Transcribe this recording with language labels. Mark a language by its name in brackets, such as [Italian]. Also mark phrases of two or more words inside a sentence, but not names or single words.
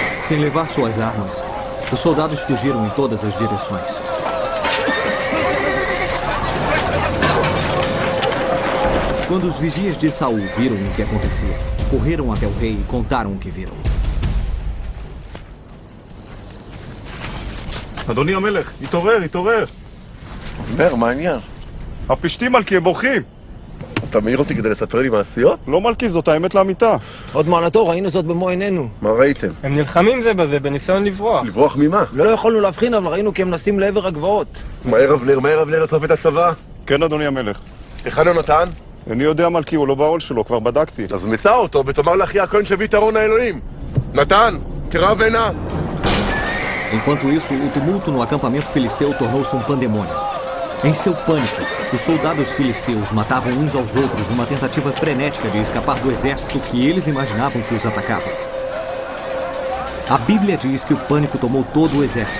[Portuguese] sem levar suas armas, os soldados fugiram em todas as direções. Quando os vigias de Saul viram o que acontecia, correram até o rei e contaram o que viram. [Hebrew] אדוני המלך, התעורר, התעורר. אבנר, מה העניין? הפלישתים מלכי, הם בורחים. אתה מעיר אותי כדי לספר לי מעשיות? לא מלכי, זאת האמת לאמיתה. עוד מעלתו, ראינו זאת במו עינינו. מה ראיתם? הם נלחמים זה בזה בניסיון לברוח. לברוח ממה? לא יכולנו להבחין, אבל ראינו כי הם נסים לעבר הגבעות. מהר אבנר, אסוף את הצבא. כן, אדוני המלך. היכן יונתן? איני יודע מלכי, הוא לא בעול שלו, כבר בדקתי. אז מצא אותו ותאמר לאחי הכהן שהביא את ארון האלוהים. נתן, קרא ועינה. [Portuguese] Enquanto isso, o tumulto no acampamento filisteu tornou-se um pandemônio. Em seu pânico, os soldados filisteus matavam uns aos outros numa tentativa frenética de escapar do exército que eles imaginavam que os atacava. A Bíblia diz que o pânico tomou todo o exército.